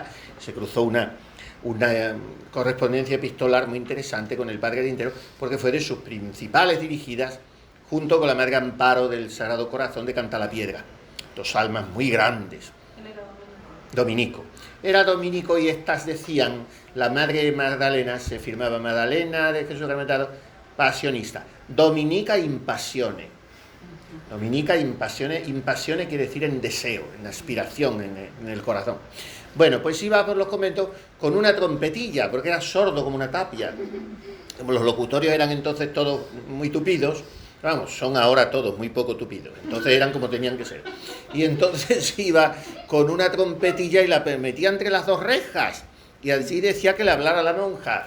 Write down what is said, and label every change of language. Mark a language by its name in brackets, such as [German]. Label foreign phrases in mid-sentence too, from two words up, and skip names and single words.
[Spanish] Se cruzó una correspondencia epistolar muy interesante con el padre Arintero, porque fue de sus principales dirigidas, junto con la Madre Amparo del Sagrado Corazón de Cantalapiedra, dos almas muy grandes. Dominico. Era dominico, y estas decían, la Madre Magdalena se firmaba Magdalena de Jesús Sacramentado, pasionista. [Latin] Dominica in passione. Dominica in passione [Spanish] quiere decir en deseo, en aspiración, en el corazón. Bueno, pues iba por los conventos con una trompetilla, porque era sordo como una tapia. Como los locutorios eran entonces todos muy tupidos, vamos, son ahora todos muy poco tupidos, entonces eran como tenían que ser. Y entonces iba con una trompetilla y la metía entre las dos rejas, y así decía que le hablara a la monja.